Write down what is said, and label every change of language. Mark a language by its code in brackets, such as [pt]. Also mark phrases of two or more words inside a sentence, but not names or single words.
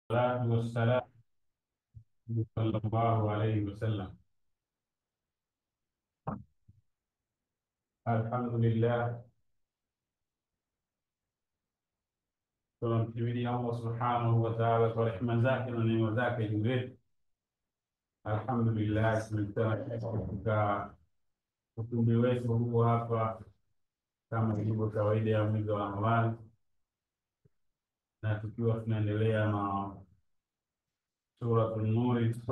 [ar] الصلاة والسلام صلى الله عليه وسلم. الحمد لله, [sw] tunamhimidi Allah [ar] سبحانه وتعالى [sw] kwa rehema zake na neema zake juu yetu. Alhamdulillah, tumekutana katika ukumbi wetu huu hapa kama ilivyo kawaida ya mwezi wa Ramadhani, na tukiwa tunaendelea na Suratul Nur.